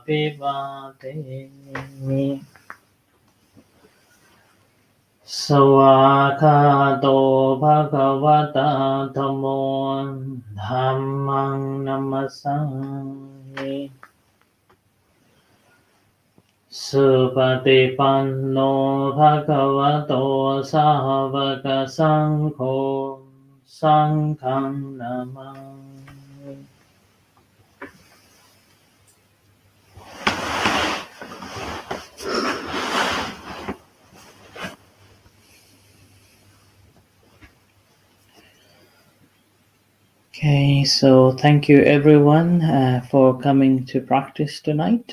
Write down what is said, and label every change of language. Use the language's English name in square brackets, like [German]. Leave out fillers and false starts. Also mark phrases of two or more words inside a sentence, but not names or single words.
[Pali] Abhivademi Swakato Bhagavata Dhammo Dhammang Namasami Supatipanno Bhagavato Sāvaka Sangho Sanghang Namami. [English] Okay, so thank you everyone for coming to practice tonight.